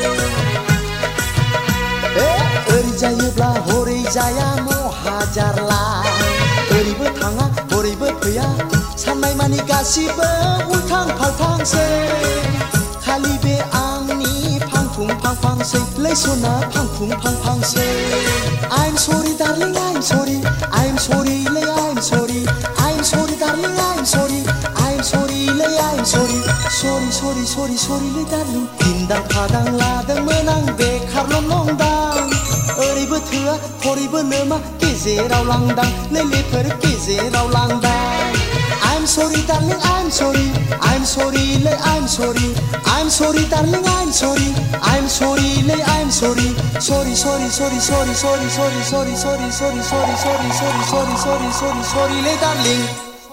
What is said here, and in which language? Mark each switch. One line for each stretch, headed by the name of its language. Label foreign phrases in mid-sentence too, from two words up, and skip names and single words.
Bodo: ओरै जायोब्ला हरै जाया महा जारला ओरैबो थाङा हरैबो फैया साननाय मानि गासिबो उल्थां फाल्थांसै खालि बे आंनि फांफांसै लै सना फांफांसै
English: I'm sorry, darling, I'm sorry. I'm sorry, lay, I'm sorry. I'm sorry, darling, I'm sorry. I'm sorry, lay, I'm sorry. Sorry, sorry, sorry, sorry, lay, darling.
Bodo: Dindang padang ladangमोन आं बेखारल' नंदां ओरैबो थोआ हरैबो नोमा गेजेराव लांदां लैलेफोर गेजेराव लांदां
English: I'm sorry, darling, I'm sorry. I'm sorry, lay, I'm sorry. I'm sorry, darling, I'm sorry. I'm sorry, lay, I'm sorry. Sorry, sorry, sorry, sorry, sorry, sorry, sorry, sorry, sorry, sorry, sorry, sorry, sorry, sorry, sorry, sorry, lay, darling.